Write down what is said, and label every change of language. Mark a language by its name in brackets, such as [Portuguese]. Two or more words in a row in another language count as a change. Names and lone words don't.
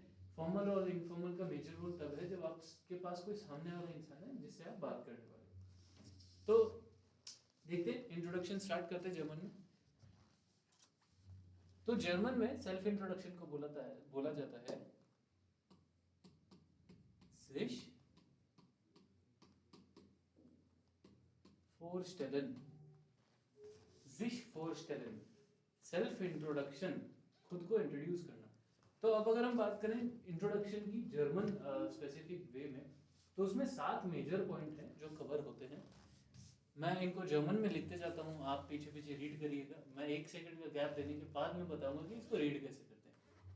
[Hindi] फॉर्मल और इनफॉर्मल का [English] major role [Hindi] तब है जब आपके पास कोई सामने वाला इंसान है जिससे आप बात करने वाले। तो देखते हैं, इंट्रोडक्शन स्टार्ट करते हैं जर्मन में। तो जर्मन में [English] self introduction [Hindi] को बोला जाता है [German] sich vorstellen, sich vorstellen, [English] self introduction, [Hindi] खुद को इंट्रोड्यूस करना। तो अब अगर हम बात करें इंट्रोडक्शन की जर्मन [English] specific way [Hindi] में, तो उसमें 7 [English] major point [Hindi] हैं जो कवर होते हैं। मैं इनको जर्मन में लिखते जाता हूँ, आप पीछे पीछे रीड करिएगा। मैं 1 सेकंड का गैप देने के बाद में बताऊंगा कि इसको रीड कैसे करते हैं।